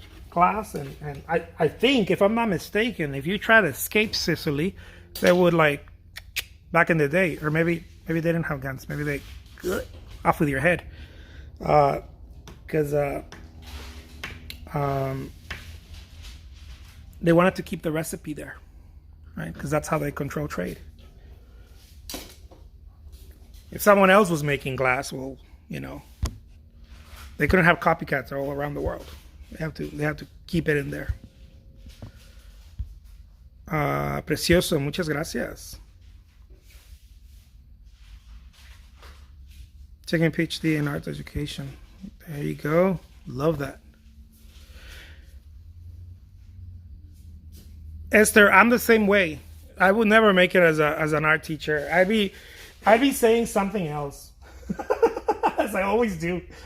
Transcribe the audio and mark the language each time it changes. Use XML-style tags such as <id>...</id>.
<en>Glass and I think, if I'm not mistaken, if you try to escape Sicily, they would, like, back in the day, or maybe they didn't have guns, maybe they off with your head, because they wanted to keep the recipe there, right? Because that's how they control trade. If someone else was making glass, well, they couldn't have copycats all around the world. They have to keep it in there.</en> <es>Precioso, muchas gracias.</es> <en>Taking a PhD in art education. There you go. Love that. Esther, I'm the same way. I would never make it as an art teacher. I'd be saying something else, as I always do.</en>